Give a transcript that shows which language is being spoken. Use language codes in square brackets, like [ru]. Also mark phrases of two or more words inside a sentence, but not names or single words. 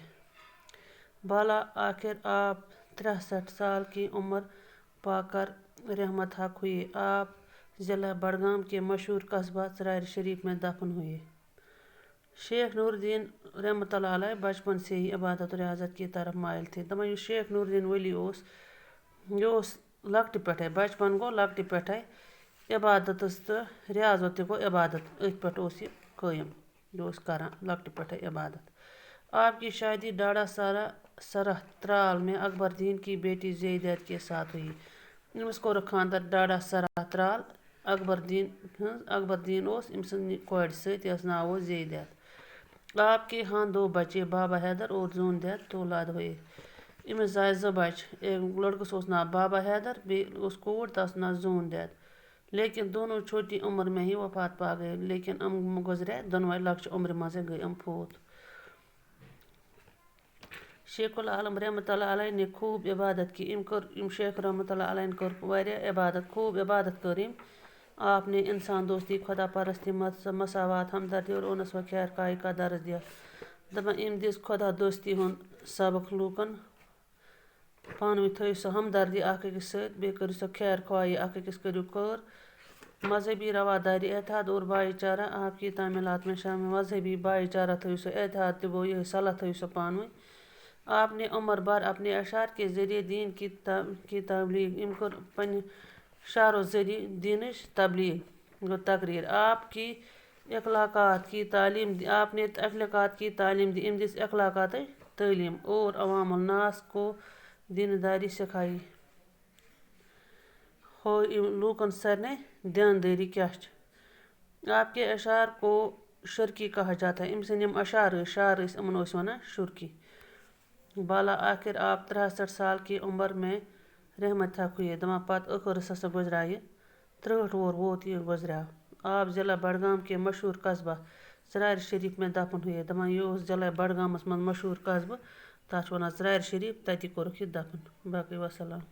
[ur] بالآخر آپ 63 سال کی عمر پا کر رحمت حق ہوئے۔ آپ ضلع بڈگام کے مشہور قصبہ ژرارِ شریف میں دفن ہوئے۔ شیخ نور الدین رحمۃ اللہ علیہ بچپن سے ہی عبادت و ریاضت کی طرف مائل تھے۔ [ks] دپان یُس شیخ نور الدین ولی یہِ اوس لۄکٹہِ پٮ۪ٹھَے، بچپن گوٚو لۄکٹہِ پٮ۪ٹھَے، عبادتس تہٕ ریاضت تہِ گوٚو عبادت، أتھۍ پٮ۪ٹھ اوس یہِ قٲیِم، یہِ اوس کران لۄکٹہِ پٮ۪ٹھَے عبادت۔ [ur] آپ کی شادی ڈاڑا سرہ ترال میں اکبر الدین کی بیٹی زیودت کے ساتھ ہوئی۔ [ks] أمِس کوٚرُکھ خانٛدر ڈاڑا سرہ ترال اکبر الدین اوس أمۍ سٕنٛدِ کورِ سۭتۍ یَس ناو اوس زیودت۔ [ur] آپ کے ہاں 2 بچے بابا حیدر اور زوندت اولاد ہوئے۔ [ks] أمِس زاے 2 بچہِ، لڑکس اوس ناو بابا حیدر، بیٚیہِ اوس کوٗر تَتھ اوس ناو زوندت، [ur] لیکن دونوں چھوٹی عمر میں ہی وفات پا گئے، [ks] لیکن گزرے دۄنوے لۄکچہِ عمرِ منٛزے گٔے فوت۔ [ur] شیخ العالم رحمۃ اللہ علیہ نے خوب عبادت کی۔ [ks] شیخ رحمۃ اللہ علیہ کٔر واریاہ عبادت، خوب عبادت کٔر أمۍ۔ [ur] آپ نے انسان دوستی، خدا پرستی، مساوات، ہمدردی اور انس و خیر خواہی کا درس دیا۔ [ks] دپان أمۍ دِژ خدا دوستی ہُنٛد سبق لوٗکن، پانہٕ ؤنۍ تھٲیِو سا ہمدردی اکھ أکِس سۭتۍ، بیٚیہِ کٔرِو سا خیر خواہی اکھ أکِس کٔرِو خٲر۔ [ur] مذہبی رواداری، اتحاد اور بھائی چارہ آپ کی تعلیمات میں شامل۔ [ks] مذہبی بھائی چارہ تھٲیِو سا، اتحاد تہِ گوٚو یِہوٚے، صلح تھٲیِو سا پانہٕ ؤنۍ۔ [ur] آپ نے عمر بھر اپنے اشعار کے ذریعے دین کی تبلیغ، [ks] أمۍ کٔر پنٛنہِ شعرو ذریعے دیٖنٕچ تبلیغ، گوٚو تقریر۔ [ur] آپ نے اخلاقیات کی تعلیم دی، [ks] أمۍ دِژ اخلاقیاتٕچ تعلیٖم [ur] اور عوام الناس کو دینداری سکھائی، [ks] ہٲو لوٗکن سارنٕے دیندٲری کیٛاہ چھِ۔ [ur] آپ کے اشعار کو شرکی کہا جاتا ہے۔ [ks] أمۍ سٕنٛدۍ یِم اشعار ٲسۍ، شعر ٲسۍ، یِمن ٲسۍ وَنان شرکی۔ [ur] بالآخر آپ 63 سال کی عمر میں رحمت حق ہوئے۔ [ks] دپان پتہٕ ٲخرس ہسا گُزریٛوو یہِ، 63 وُہر ووت یہِ گُزریٛوو۔ [ur] آپ ضلع بڈگام کے مشہور قصبہ ژرارِ شریف میں دفن ہوئے۔ [ks] دپان یہِ اوس ضلع بڈگامس منٛز مشہوٗر قصبہٕ، تَتھ چھِ وَنان ژرارِ شریف، تَتی کوٚرُکھ یہِ دفن۔ باقٕے وسلام۔